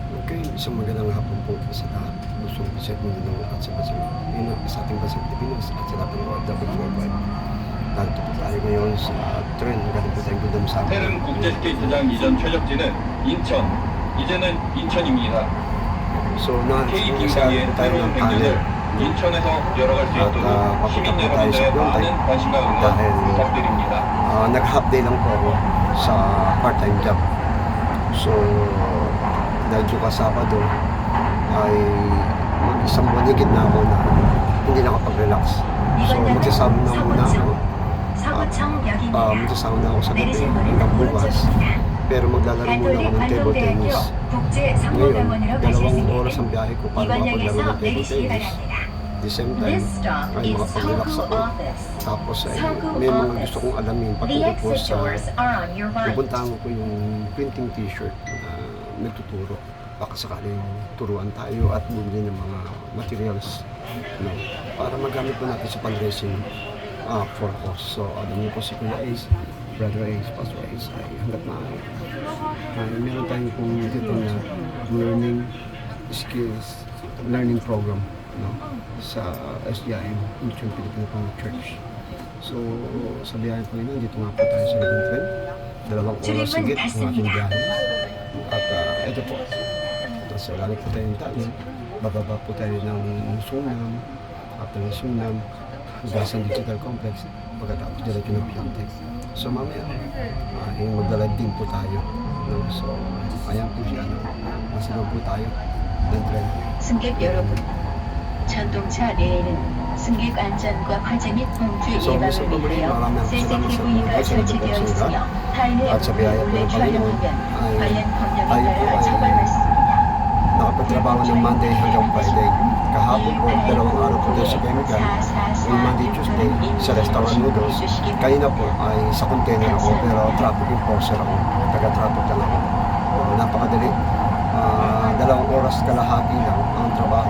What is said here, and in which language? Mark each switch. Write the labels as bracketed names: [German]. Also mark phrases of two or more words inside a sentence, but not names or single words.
[Filipino] Okay, isang magandang hapon po sa lahat. Gusto ko sa Mindanao at sa Basang sa ating Basang Pilipinas at sa lahat ng OFW worldwide. Narito po tayo ngayon sa trend. Galing po tayong Gundam sa [Korean] 태릉 국제스케이트장 이전 최적지는 인천, 이제는 인천입니다. [Filipino] So, K nasa [Korean] 빙상의 [Filipino] po tayo ng [Korean] 새로운 [Filipino] tunnel. [Korean] 행진을 인천에서 열어갈 수 [Filipino] At [Korean] 있도록 시민 [Filipino] papunta po tayo sa [Korean] 여러분들의 많은 [Filipino] Klondike [Korean] 관심과 응원 [Filipino] dahil [Korean] 부탁드립니다. [Filipino] nag- [English] half day [Filipino] lang po ako sa [English] part-time job. [Filipino] So, dahil yung Sabado ay mag-isang buwan higit na ako na hindi nakapag-relax. So, magsasabi na muna ako. Magsasabi na ako sa gabi hanggang bukas. Pero maglalaro muna ako ng table tennis. Ngayon, 2 oras ang biyahe ko para makapaglaro ng table tennis. [English] At the same time, [Filipino] ay makapag-relax ako. Tapos ay may mga gusto kong alamin patungkol po sa pupuntahan ko yung printing t-shirt na nagtuturo. Baka sakaling turuan tayo at bumili ng mga materials, no, para magamit po natin sa [English] fundraising for cause. [Filipino] So, alam niyo po si Kuya Ace, Brother Ace, Pastor Ace, ay hanggat maaari. Meron tayong kung dito na [English] learning skills, learning program, [Filipino] no, sa SDIM, Mission Filipino Public Church. So, sa biyahe po yun, dito nga po tayo sa Laguna Trend. 2 oras higit ang aking biyahe. At ito po, so lalo po tayo ng tunnel, bababa po tayo ng Sunam, after ng Sunam, Gasan Digital Complex, pagkatapos diretso ng Piantec. So mamaya, magdalive din po tayo. No? So, ayan po siya, masunod po tayo ng trend. [Korean] 승객 여러분, 전동차 내에는 승객 안전과 화재 및 봉주 예방을 위하여 CCTV가 설치되어 있으며 타인의 물건을 몰래 촬영하면 관련 법령에 따라 처벌받습니다. [Filipino] Nakapagtrabaho ng Monday hanggang Friday. Kahapon po, 2 araw po doon sa chemical. Yung Monday, Tuesday, sa restaurant noodles. Kanina po ay sa container ako, pero traffic enforcer ako. Taga-traffic lang ako. Napakadali. 2 oras kalahati lang ang trabaho.